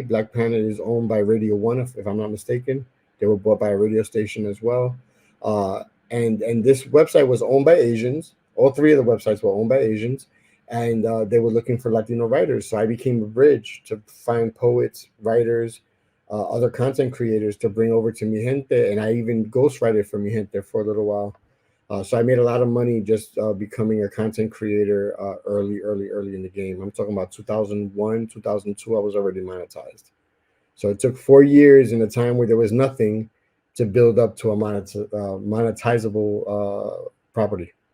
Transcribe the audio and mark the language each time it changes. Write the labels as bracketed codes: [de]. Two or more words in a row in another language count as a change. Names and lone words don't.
[en] Black Planet is owned by Radio One, if I'm not mistaken. They were bought by a radio station as well. And this website was owned by Asians. All 3 of the websites were owned by Asians, and they were looking for Latino writers. So I became a bridge to find poets, writers, other content creators to bring over to Mi Gente, and I even ghostwrited for Mi Gente for a little while. So I made a lot of money just becoming a content creator early in the game. I'm talking about 2001, 2002, I was already monetized. So it took 4 years in a time where there was nothing to build up to a monetizable property.